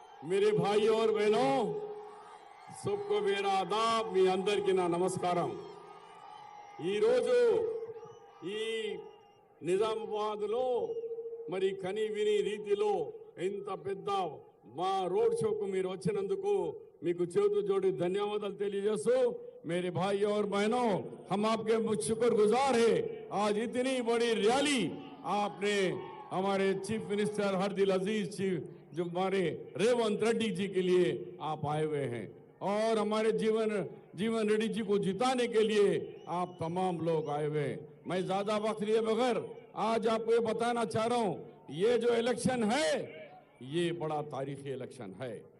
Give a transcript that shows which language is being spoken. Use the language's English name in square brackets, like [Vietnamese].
[Hindi] मेरे भाइयों और बहनों, सबको मेरा आदाब, [Telugu] మీ అందరికీ నా నమస్కారం. ఈరోజు ఈ నిజామాబాద్లో మరి కని విని రీతిలో ఇంత పెద్ద మా రోడ్ షోకు మీరు వచ్చినందుకు మీకు చేతులు జోడి ధన్యవాదాలు తెలియజేస్తూ, [Hindi] मेरे भाई और बहनों, हम आपके शुक्रगुजार हैं. आज इतनी बड़ी रैली आपने हमारे चीफ मिनिस्टर हरदिल अजीज चीफ जो हमारे रेवंत रेड्डी जी के लिए आप आए हुए हैं और हमारे जीवन रेड्डी जी को जिताने के लिए आप तमाम लोग आए हुए हैं. मैं ज्यादा वक्त लिए बगैर आज आपको ये बताना चाह रहा हूं, ये जो इलेक्शन है ये बड़ा तारीखी इलेक्शन है.